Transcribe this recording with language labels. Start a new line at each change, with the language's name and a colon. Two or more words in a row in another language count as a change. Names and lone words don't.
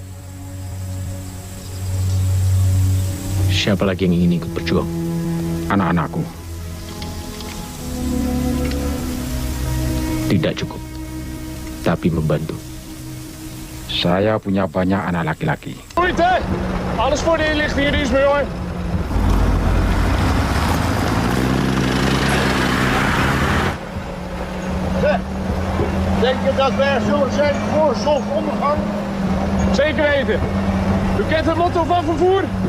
Indonesian: Siapa lagi yang ingin ikut berjuang? Anak-anakku. Tidak cukup, tapi membantu. Saya punya banyak anak laki-laki.
Dutch: Alles voor de inlichtingendienst, major. Denk je dat wij er zullen zijn voor zonsondergang? Zeker weten. U kent het motto van vervoer?